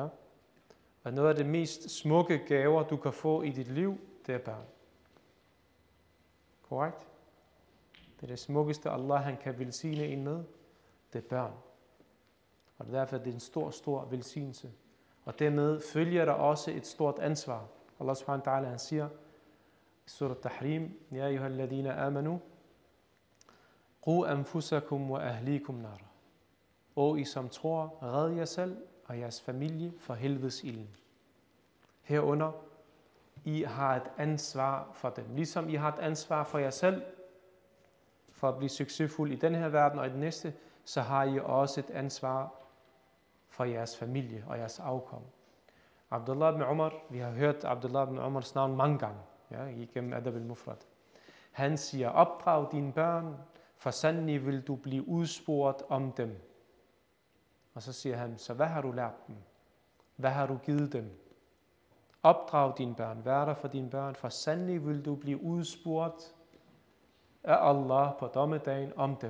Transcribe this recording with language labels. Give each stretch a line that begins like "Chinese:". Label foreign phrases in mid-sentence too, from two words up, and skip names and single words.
Danish: Og noget af det mest smukke gaver, du kan få i dit liv, det er børn. Korrekt? Det er det smukkeste, Allah han kan velsigne en med. Det er børn. Og derfor det er en stor, stor velsignelse. Og dermed følger der også et stort ansvar.
Arabic: الله سبحانه و تعالى
Danish: han siger i
Arabic: سورة التحريم يا أيها الذين آمنوا قوا أنفسكم و أهليكم نار.
Danish: Og I som tror, red jer selv og jeres familie for helvedes ilden. Herunder, I har et ansvar for dem. Ligesom I har et ansvar for jer selv, for at blive succesfuld i den her verden og i den næste, så har I også et ansvar for jeres familie og jeres afkom. Abdullah ibn Umar, vi har hørt Abdullah ibn Umars navn mange gange, ja, igennem Adab al-Mufrad. Han siger, opdrag dine børn, for sandelig vil du blive udspurgt om dem. Og så siger han, så hvad har du lært dem? Hvad har du givet dem? Opdrag dine børn, vær der for dine børn, for sandelig vil du blive udspurgt af Allah på dommedagen om dem.